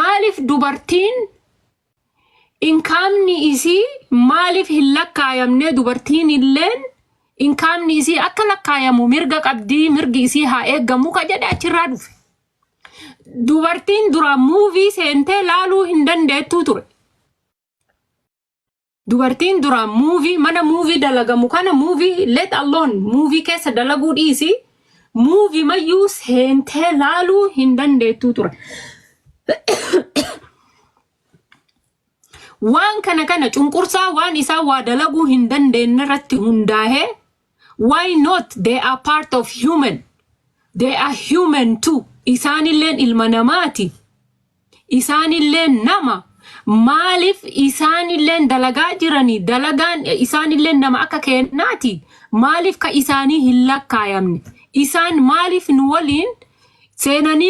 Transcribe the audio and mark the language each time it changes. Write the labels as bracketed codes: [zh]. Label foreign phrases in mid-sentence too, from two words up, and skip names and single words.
[om] Maaliif dubartiin inkaamni isii maaliif hin lakkaayamne dubartiin illeen inkaamni isii akka lakkaayamu mirga qabdii mirgi isii haa eeggamu ka jedhe achirraa dhufe. Dubartiin dura muuvii seentee laaluu hin dandeettuu ture. Dubartiin dura muuvii mana muuvii dalagamu kana muuvii [en] let alone [om] muuvii keessa dalaguu dhiisi muuvii mayyuu seentee laaluu hin dandeettuu ture. Waan kana cunqursaa waan isaa waa dalaguu hin dandeenye irratti hundaa'e [en] why not they are part of human they are human too [om] isaanilleen ilma namaati isaanilleen nama maaliif isaanilleen dalagaa jiranii dalagaan isaanilleen nama akka kennaati maaliif ka isaanii hin lakkaayamne isaan maaliif nu waliin seenanii